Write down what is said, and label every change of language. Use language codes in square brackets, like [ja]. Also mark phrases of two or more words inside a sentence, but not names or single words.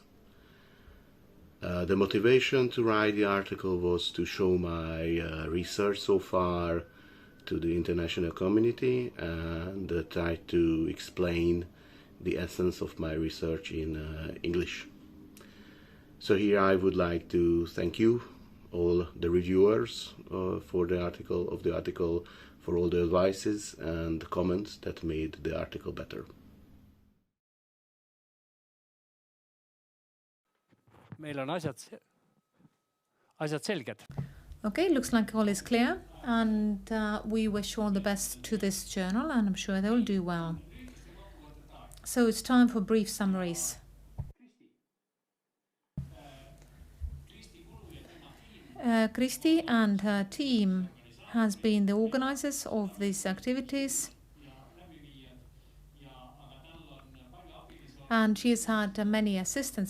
[en] The motivation to write the article was to show my research so far to the international community and try to explain the essence of my research in English. So here I would like to thank you, all the reviewers for the article, for all the advices and comments that made the article better. [et] Meil on asjad selged. [en] Okay, looks like all is clear, and we wish all the best to this journal, and I'm sure they will do well. So it's time for brief summaries. Kristi and her team has been the organizers of these activities, and she has had many assistants.